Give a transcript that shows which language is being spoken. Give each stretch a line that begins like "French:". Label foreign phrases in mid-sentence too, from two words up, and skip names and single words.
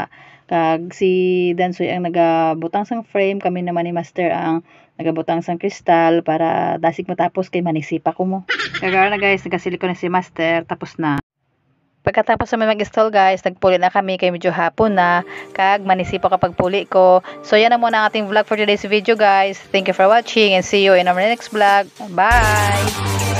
Hiligaynon: Kag si Dansoy ang nagabutang sang frame, kami naman ni Master ang nagabutang sang kristal para dasig matapos kay manisipa ko mo. Kagara na guys, nagasilikon na si Master, tapos na. Pagkatapos naman mag-install guys, nagpuli na kami kay medyo hapon na, kag manisipo kapag puli ko.
Filipino: So yan na muna ang ating vlog
English: for today's video guys. Thank you for watching and see you in our next vlog. Bye!